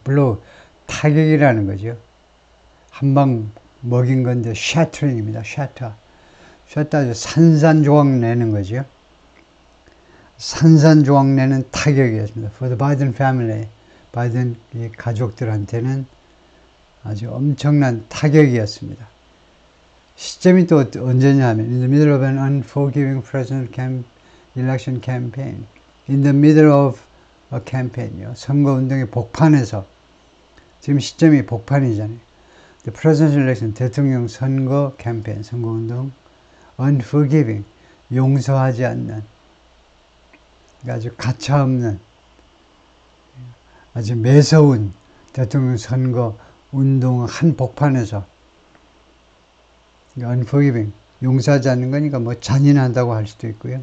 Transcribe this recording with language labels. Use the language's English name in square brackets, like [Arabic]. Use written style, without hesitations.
[Korean] blow 타격이라는 거죠. 한 방 먹인 건데 shattering입니다. shatter 아주 산산조각 내는 거죠. 산산조각 내는 타격이었습니다. [English] For the Biden family, [Korean] 바이든 가족들한테는 아주 엄청난 타격이었습니다. 시점이 또 언제냐 하면 [English] in the middle of an unforgiving presidential election campaign. in the middle of a campaign이요. [Korean] 선거운동의 복판에서 지금 시점이 복판이잖아요. [English] The presidential election, [Korean] 대통령 선거 캠페인, 선거운동 unforgiving, 용서하지 않는 아주 가차없는 아주 매서운 대통령 선거 운동 한 복판에서 unforgiving, 용서하지 않는 거니까 뭐 잔인하다고 할 수도 있고요.